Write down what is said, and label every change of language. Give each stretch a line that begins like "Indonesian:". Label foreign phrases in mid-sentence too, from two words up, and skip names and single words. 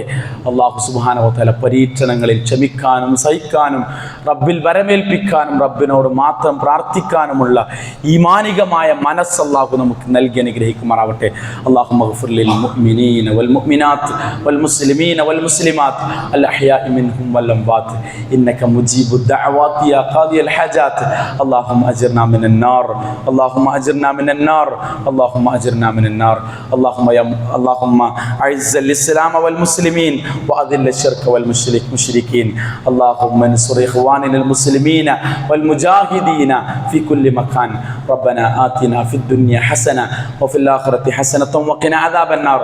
Arabic: الله سبحانه وتعالى
Malayalam: പരീക്ഷണങ്ങളിൽ ക്ഷമിക്കാനും സഹിക്കാനും റബ്ബിൽ വരമേൽപ്പിക്കാനും റബ്ബിനോട് മാത്രം പ്രാർത്ഥിക്കാനുമുള്ള ഈമാനികമായ മനസ്സ് അല്ലാഹു നമുക്ക് നൽകി അനുഗ്രഹിക്കുമാറാവട്ടെ.
Arabic: اللهم اغفر للمؤمنين والمؤمنات والمسلمين والمسلمات الأحياء منهم والأموات إنك مجيب الدعوات يا قاضي الحاجات. اللهم أجرنا من النار اللهم أجرنا من النار اللهم أجرنا من النار اللهم أعز الإسلام والمسلمين وأذل الشرك والمشركين. اللهم انصر إخواننا المسلمين والمجاهدين في كل مكان. ربنا آتنا في الدنيا حسنة وفي الآخرة حسنة وقنا عذاب النار.